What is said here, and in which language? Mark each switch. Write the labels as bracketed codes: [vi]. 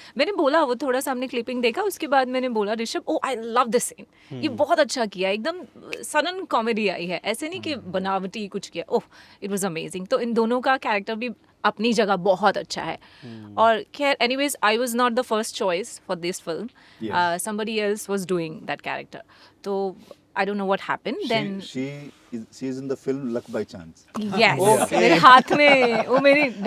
[hi] मैंने बोला, वो थोड़ा सा हमने क्लिपिंग देखा, उसके बाद मैंने बोला ऋषभ, [en] oh I love this scene, [hi] ये बहुत अच्छा किया, एकदम सडन कॉमेडी आई है, ऐसे नहीं कि बनावटी कुछ किया. [en] Oh, it was amazing. [hi] तो इन दोनों का कैरेक्टर भी अपनी जगह बहुत अच्छा है. और खैर, [en] Anyways, I was not the first choice for this film. somebody else was doing that character. तो I don't know what happened. Then she is in the film Luck by Chance. [hi] yes, मेरे हाथ में वो मेरी